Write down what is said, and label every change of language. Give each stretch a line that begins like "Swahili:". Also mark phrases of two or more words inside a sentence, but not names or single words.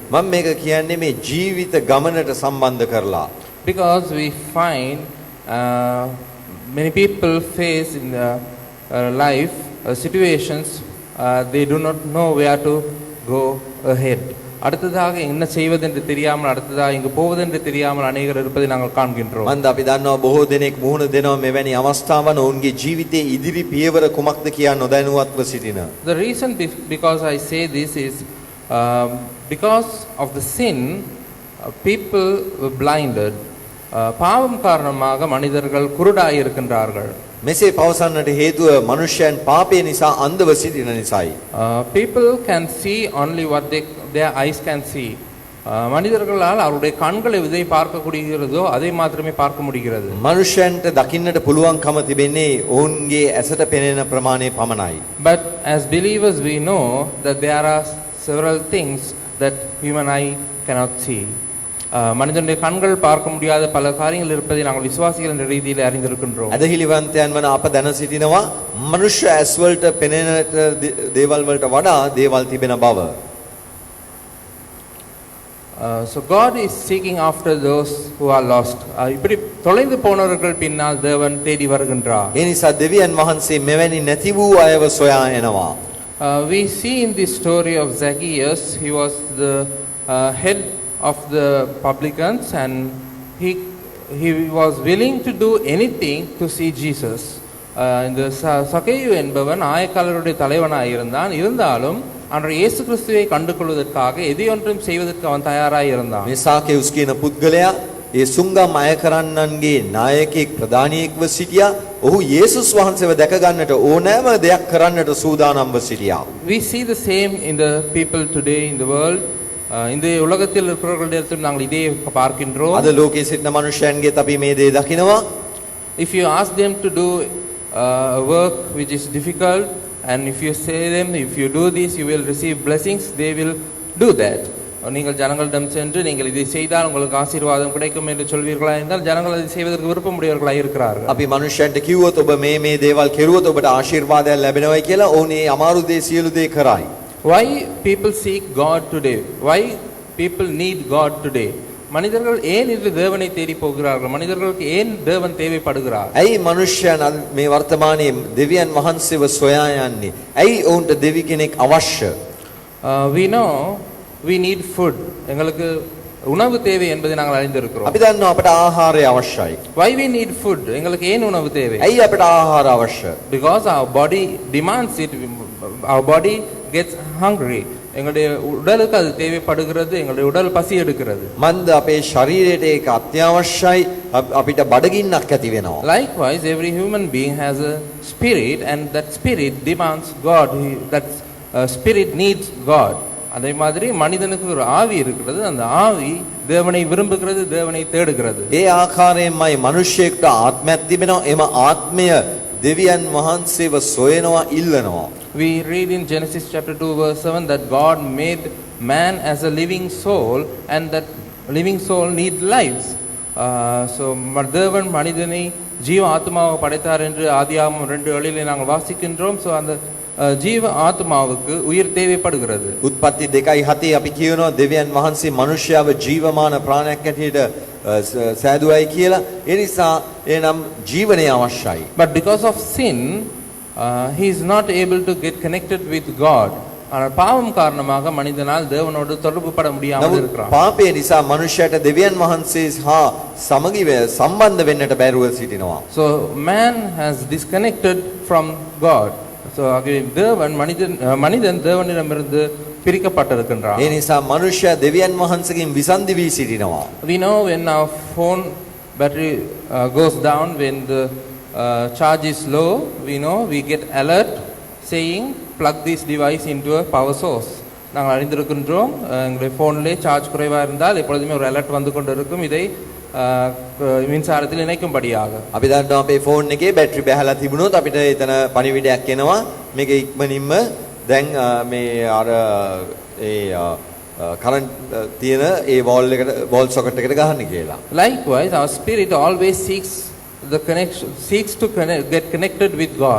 Sinhala: මම මේක කියන්නේ මේ ජීවිත ගමනට සම්බන්ධ කරලා.
English: Because we find many people face in life situations they do not know where to go ahead.
Tamil: அடுத்ததாக என்ன செய்வது என்று தெரியாமல் அடுத்ததாக எங்கு போவது என்று தெரியாமல் அநேகர் இருப்பதை நாங்கள் காண்கின்றோம்.
Sinhala: මන්ද අපි දන්නවා බොහෝ දෙනෙක් මුහුණ දෙනවා මෙවැනි අවස්ථාවන් ඔවුන්ගේ ජීවිතයේ ඉදිරි පියවර කුමක්ද කියා නොදැනුවත්ව සිටින.
English: The reason because I say this is because of the sin people were blinded.
Tamil: பாவம் காரணமாக மனிதர்கள் குருடாய் இருக்கின்றார்கள்.
Sinhala: මෙසේ පවසන්නට හේතුව මනුෂ්‍යයන් පාපය නිසා අන්ධව සිටින නිසායි.
English: People can see only what their eyes can see.
Tamil: மனிதர்களால் அவருடைய கண்களை எதை பார்க்கக்கூடியதோ அதை மாத்திரமே பார்க்க முடிகிறது.
Sinhala: මනුෂ්‍යයන්ට දකින්නට පුළුවන්කම තිබෙන්නේ ඔවුන්ගේ ඇසට පෙනෙන ප්‍රමාණය පමණයි.
English: But as believers we know that there are several things that human eye cannot see.
Tamil: மனிதனுடைய கண்கள் பார்க்க முடியாத பல காரியங்கள் இருப்பதை நாங்கள் விசுவாசிகள் என்ற ரீதியில் அறிந்திருக்கின்றோம்.
Sinhala: අදහිලිවන්තයන් වන අප දැන සිටිනවා මනුෂ්‍ය ඇස් වලට පෙනෙන දේවල් වලට වඩා දේවල් තිබෙන බව.
English: So God is seeking after those who are lost.
Tamil: இப்படி தொலைந்து போனவர்கள் பின்னால் தேவன் தேடி வருகின்றார்.
Sinhala: ඒ නිසා දෙවියන් වහන්සේ මෙවැනි නැති වූ අයව සොයා එනවා.
English: We see in this story of Zacchaeus, he was the head of the publicans and he was willing to do anything to see Jesus.
Tamil: இந்த சகேயு என்பவன் ஆயக்காரருடைய தலைவனாக இருந்தாலும் அன்றைய இயேசு கிறிஸ்துவை கண்டுகொள்வதற்காக எதையொன்றும் செய்வதற்கு அவன் தயாராக இருந்தான்.
Sinhala: මේ සාකේවුස් කියන පුද්ගලයා ඒ සුංගම් අය කරන්නන්ගේ නායකයෙක් ප්‍රධානියෙක්ව සිටියා. ඔහු යේසුස් වහන්සේව දැක ගන්නට ඕනෑම දෙයක් කරන්නට සූදානම්ව සිටියා.
English: We see the same in the people today in the world.
Tamil: இந்த உலகத்தில் இருக்கிறவர்களிடத்தில் நாங்கள் இதே பார்க்கின்றோம்.
Sinhala: අද ලෝකයේ සිටින මනුෂ්‍යයන්ගේ අපි මේ දේ දකිනවා.
English: If you ask them to do a work which is difficult and if you say them if you do this you will receive blessings, they will do that.
Tamil: நீங்கள் ஜனங்களிடம் சென்று நீங்கள் இதை செய்தால் உங்களுக்கு ஆசீர்வாதம் கிடைக்கும் என்று சொல்வீர்களா என்றால் ஜனங்கள் அதை செய்வதற்கு விருப்பமுடையவர்களாக இருக்கிறார்கள்.
Sinhala: අපි මනුෂ්‍යයන්ට කිව්වොත් ඔබ මේ දේවල් කෙරුවොත් ඔබට ආශිර්වාදයක් ලැබෙනවයි කියලා ඔවුන් මේ අමාරු දේ සියලු දේ කරයි.
English: Why people seek God today? Why people need God today?
Tamil: மனிதர்கள் ஏன் இந்த தேவனை தேடி போகிறார்கள்? மனிதர்களுக்கு ஏன் தேவன் தேவைப்படுகிறார்?
Sinhala: ඇයි මනුෂ්‍යයන් මේ වර්තමානයේ දෙවියන් වහන්සේව සොයා යන්නේ? ඇයි ඔවුන්ට දෙවි කෙනෙක් අවශ්‍ය?
English: We know we need food.
Tamil: எங்களுக்கு உணவு தேவை என்பதை நாங்கள் அறிந்திருக்கிறோம்.
Sinhala: අපි දන්නවා අපට ආහාරය අවශ්‍යයි.
English: Why we need food?
Tamil: எங்களுக்கு ஏன் உணவு தேவை?
Sinhala: ඇයි අපට ආහාර අවශ්‍ය?
English: Because our body demands it. Our body gets hungry.
Tamil: எங்களுடைய உடலுக்கு அது தேவைப்படுகிறது, எங்களுடைய உடல் பசி எடுக்கிறது.
Sinhala: මන්ද අපේ ශරීරයට ඒක අත්‍යවශ්‍යයි අපිට බඩගින්නක් ඇති වෙනවා.
English: Likewise, every human being has a spirit, and that spirit demands God. That spirit needs God.
Tamil: அதே மாதிரி மனிதனுக்கு ஒரு ஆவி இருக்கிறது, அந்த ஆவி தேவனை விரும்புகிறது, தேவனை தேடுகிறது.
Sinhala: ඒ ආකාරයෙන්මයි මිනිස්සෙක්ට ආත්මයක් තිබෙනවා. එම ආත්මය දෙවියන් වහන්සේව සොයනවා, ඉල්ලනවා.
English: We read in Genesis chapter 2 verse 7 that God made man as a living soul, and that living soul needs lives.
Tamil: So தேவன் மனிதனை ஜீவ ஆத்மாவை படைத்தார் என்று ஆதியாகமம் 2:7 நாங்கள் வாசிக்கின்றோம். So அந்த
Sinhala: ජීව ආත්මාවක
Tamil: උயிர் தேவைப்படுகிறது.
Sinhala: උත්පත්ති 2:7 අපි කියනවා දෙවියන් වහන්සේ මිනිස්යාව ජීවමාන ප්‍රාණයක් ඇටියට සෑදුවයි කියලා. ඒ නිසා එනම් ජීවනය අවශ්‍යයි.
English: But because of sin, he is not able to get connected with God.
Tamil: ஆனால் பாவம் காரணமாக மனிதனால் தேவனோடு தொடர்பு பட முடியாமல் இருக்கிறான்.
Sinhala: පාපය නිසා මිනිස්යාට දෙවියන් වහන්සේ හා සමගි සම්බන්ධ වෙන්නට බැරුව සිටිනවා.
English: So man has disconnected from God.
Tamil: So தேவன் மனிதன் தேவனிடமிருந்து பிரிக்கப்பட்டிருக்கின்றான்.
Sinhala: ඒ නිසා මිනිස්යා දෙවියන් වහන්සේගෙන් විසන්ධි වී සිටිනවා.
English: We know when our phone battery goes down, when the charge is low, we get alert saying plug this device into a power source.
Tamil: நாங்கள் அறிந்திருக்கின்றோம், எங்களுடைய ஃபோனிலே சார்ஜ் குறைவாக இருந்தால் எப்பொழுதுமே ஒரு அலர்ட் வந்து கொண்டு இருக்கும், இதை மின்சாரத்தில் இணைக்கும்படியாக.
Sinhala: අපි දන්නවා අපේ ෆෝන් එකේ බැටරි බැහැලා තිබුණොත් අපිට එතන පණිවිඩයක් එනවා මේක ඉක්මනින්ම දැන් මේ අර ඒ කරන්ට් තියෙන ඒ වෝල් සොකට් එකට ගහන්න කියලා.
English: Likewise, our spirit always seeks to get connected with God.